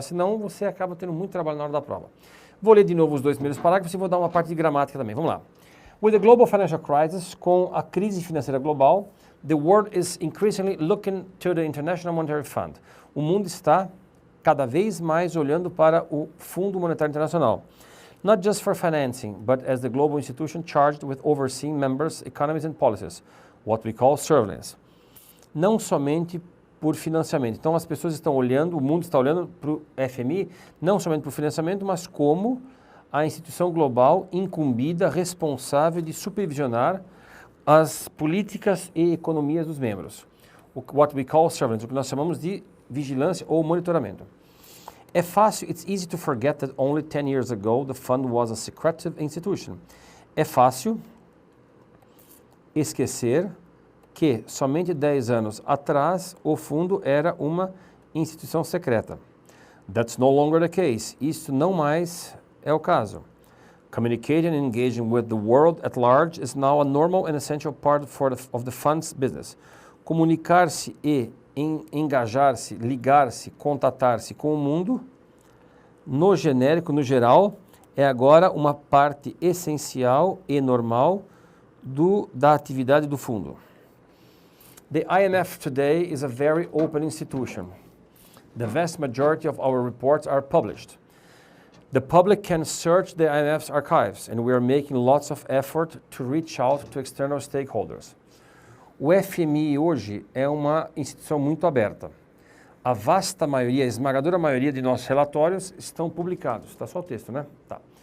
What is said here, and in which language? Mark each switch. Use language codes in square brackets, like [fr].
[pt] Senão você acaba tendo muito trabalho na hora da prova. Vou ler de novo os 2 primeiros parágrafos e vou dar uma parte de gramática também. Vamos lá. [en] With the global financial crisis, [pt] com a crise financeira global, [en] the world is increasingly looking to the International Monetary Fund. [pt] O mundo está cada vez mais olhando para o Fundo Monetário Internacional. [en] Not just for financing, but as the global institution charged with overseeing members' economies and policies, what we call surveillance. [pt] Não somente por financiamento. Então as pessoas estão olhando, o mundo está olhando para o FMI, não somente para o financiamento, mas como a instituição global incumbida, responsável de supervisionar as políticas e economias dos membros. [en] What we call surveillance, [pt] o que nós chamamos de vigilância ou monitoramento. É fácil, [en] it's easy to forget that only 10 years ago the fund was a secretive institution. [pt] É fácil esquecer que somente 10 anos atrás o fundo era uma instituição secreta. [en] That's no longer the case. [pt] Isso não mais é o caso. [en] Communicating and engaging with the world at large is now a normal and essential part of the fund's business. [pt] Comunicar-se e engajar-se, ligar-se, contatar-se com o mundo, no genérico, no geral, é agora uma parte essencial e normal da atividade do fundo. [en] The IMF today is a very open institution. The vast majority of our reports are published. The public can search the IMF's archives, and we are making lots of effort to reach out to external stakeholders. [pt] O FMI hoje é uma instituição muito aberta. A vasta maioria, a esmagadora maioria de nossos relatórios estão publicados. Está só o texto, né? Tá.